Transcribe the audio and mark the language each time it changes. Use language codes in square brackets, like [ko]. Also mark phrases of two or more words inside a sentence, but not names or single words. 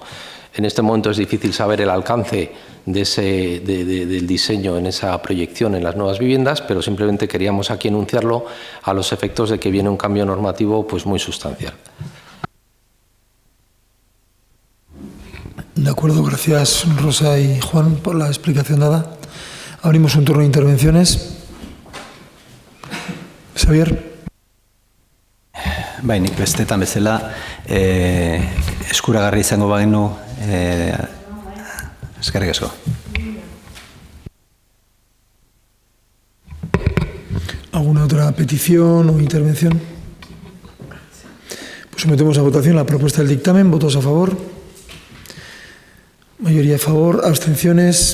[es] En este momento es difícil saber el alcance del diseño en esa proyección en las nuevas viviendas, pero simplemente queríamos aquí enunciarlo a los efectos de que viene un cambio normativo pues muy sustancial. De acuerdo, gracias Rosa y Juan por la explicación dada. Abrimos un turno de intervenciones. Xavier. [eu] Nik bestetan bezala eskuragarri izango bagenu eskerrik asko. [es] ¿Alguna otra petición o intervención? Pues sometemos a votación la propuesta del dictamen. ¿Votos a favor? Mayoría a favor. ¿Abstenciones?